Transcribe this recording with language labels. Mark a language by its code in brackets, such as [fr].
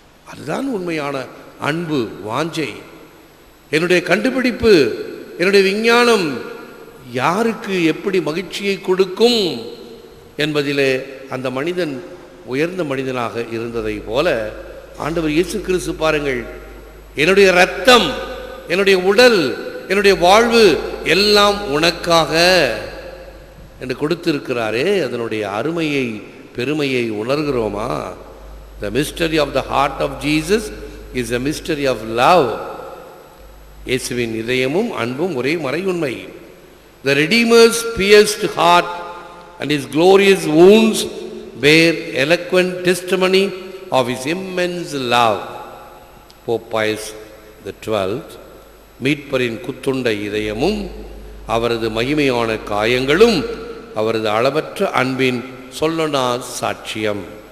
[ta] அதுதான் உண்மையான அன்பு, வாஞ்சை. என்னுடைய கண்டுபிடிப்பு, என்னுடைய விஞ்ஞானம் யாருக்கு எப்படி மகிழ்ச்சியை கொடுக்கும் என்பதிலே அந்த மனிதன் உயர்ந்த மனிதனாக இருந்ததை போல ஆண்டவர் இயேசு கிறிஸ்து பாருங்கள், என்னுடைய இரத்தம், என்னுடைய உடல், என்னுடைய வாழ்வு எல்லாம் உனக்காக என்று கொடுத்திருக்கிறாரே, அதனுடைய அருமையை, பெருமையை உணர்கிறோமா? [en] The mystery of the heart of Jesus is a mystery of love. [ta] இயேசுவின் இதயமும் அன்பும் ஒரே மறையுண்மை. [en] The Redeemer's pierced heart and his glorious wounds bear eloquent testimony of his immense love. [ta] Pope Pius XII, மீட்பரின் குத்துண்ட இதயமும் அவரது மகிமையான காயங்களும் அவரது அளவற்ற அன்பின் சொல்லனா சாட்சியம்.